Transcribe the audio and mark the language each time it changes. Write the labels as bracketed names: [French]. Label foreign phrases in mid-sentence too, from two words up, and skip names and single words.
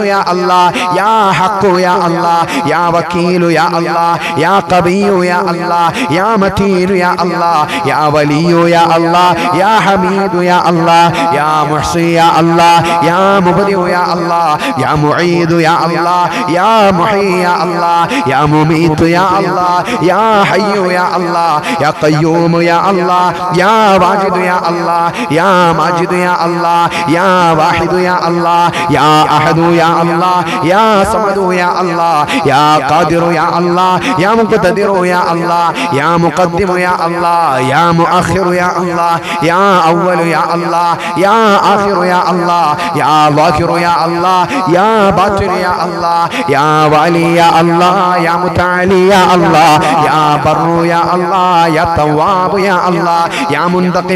[Arabic] يا الله يا حق يا الله يا وكيل يا الله يا قوي يا الله يا متين يا الله يا ولي يا الله يا حميد يا الله يا محصي يا الله يا مبدئ يا الله يا معيد يا الله يا محيي يا الله يا مميت يا الله يا حي يا الله يا قيوم يا الله يا واجد يا الله يا ماجد يا الله يا واحد يا الله الله يا أحد يا الله يا صمد يا الله يا قادر يا الله يا مقتدر يا الله يا مقدم يا الله يا مؤخر يا الله يا أول يا الله يا آخر يا الله يا ظاهر يا الله يا باطن يا الله يا والي يا الله يا متعالي يا الله يا بر يا الله يا تواب يا الله يا منتقم